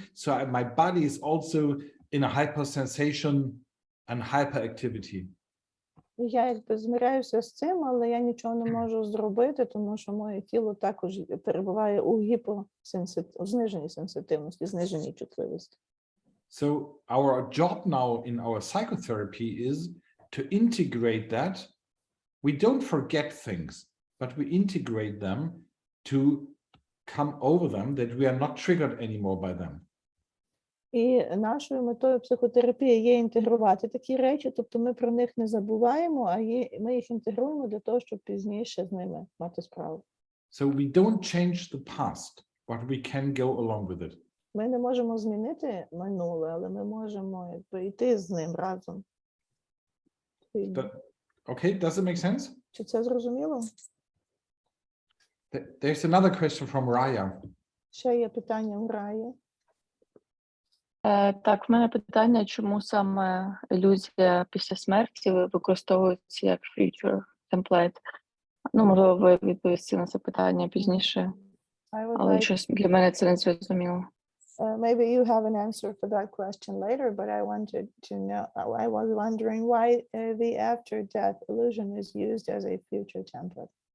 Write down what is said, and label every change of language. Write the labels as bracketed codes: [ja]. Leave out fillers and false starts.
[en] So my body is also in a hypersensation and hyperactivity. [uk] Я якби змиряюся з цим, але я нічого не можу зробити, тому що моє тіло також перебуває у зниженій сенситивності, зниженій чутливості. [en] So our job now in our psychotherapy is to integrate that. We don't forget things, but we integrate them to come over them, that we are not triggered anymore by them. [uk] І нашою метою психотерапії є інтегрувати такі речі, тобто ми про них не забуваємо, а ми їх інтегруємо для того, щоб пізніше з ними мати справу. [en] So we don't change the past, but we can go along with it. [uk] Ми не можемо змінити минуле, але ми можемо якби йти з ним разом. [en] Okay, does it make sense? [uk] Чи це зрозуміло? [en] There's another question from Raya. [uk] Ще є питання у Раї. Так, в мене питання, чому саме ілюзія після смерті використовується як future template? Ну, можливо, ви відповісти на це питання пізніше, але щось для мене це не зрозуміло. [en] Maybe you have an answer for that question later, but I wanted to know, I was wondering why the after-death illusion is used as a future template.